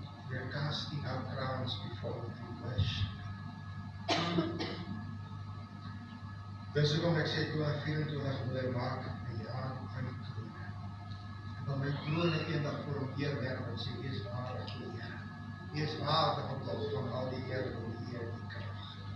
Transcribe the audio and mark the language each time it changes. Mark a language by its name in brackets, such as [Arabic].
[English] We are casting our crowns before the worship. [Afrikaans] Dus hoekom ek sê 2024 wil hy maak die jaar van die krone. En dan my krone eendag voor hom neerwerp en sê, U is waardig, Here. U is waardig om te ontvang al die eer en die eer en die krag.